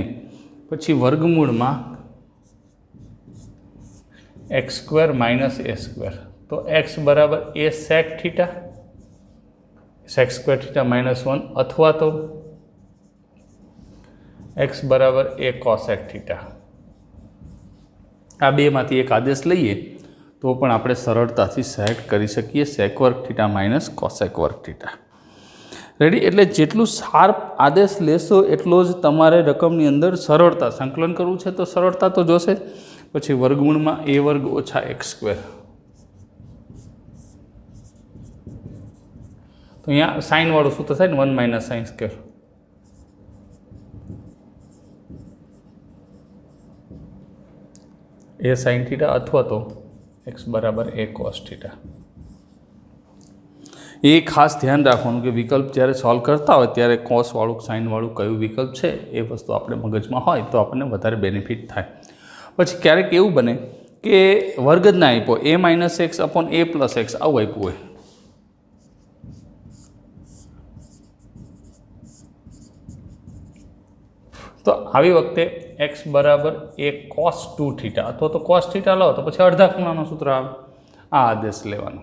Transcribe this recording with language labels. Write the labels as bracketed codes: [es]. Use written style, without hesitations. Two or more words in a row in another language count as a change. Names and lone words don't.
[gu] પછી વર્ગમૂળ માં [en] x square minus a square, [gu] તો એક્સ બરાબર [en] a sec theta, sec square theta -1 [gu] અથવા તો એક્સ બરાબર [en] a cosec theta. [gu] આ બે માંથી એક આદેશ લઈએ તો પણ આપણે સરળતાથી સેટ કરી સકીએ સેક વર્ગ થીટા માઇનસ કોસેક વર્ગ થીટા। રેડી। એટલે જેટલું શાર્પ આદેશ લેશો એટલો જ તમારે રકમની અંદર સરળતા સંકલન કરવું છે, તો સરળતા તો જોશે। પછી વર્ગમૂળ માં એ વર્ગ ઓછા [en] x square, [gu] તો અહીંયા સાઇન વાળું સૂત્ર થાય ને 1 [en] minus sine square. a sine theta [gu] અથવા તો એક્સ બરાબર [en] a cos theta. [gu] એ ખાસ ધ્યાન રાખવાનું કે વિકલ્પ જ્યારે સોલ્વ કરતા હોય ત્યારે કોસ વાળું સાઇન વાળું કયું વિકલ્પ છે એ વસ્તુ આપણે મગજમાં હોય તો આપણે વધારે બેનિફિટ થાય। પછી ક્યારેક એવું બને કે વર્ગ જ ના આપ્યો, [en] a minus x upon a plus x [gu] આવું આપ્યું હોય, તો આવી વખતે [en] x equal a cos 2 theta [gu] અથવા તો [en] cos theta [gu] લો તો પછી અડધા ખૂણાનો સૂત્ર આવે, આ આદેશ લેવાનો.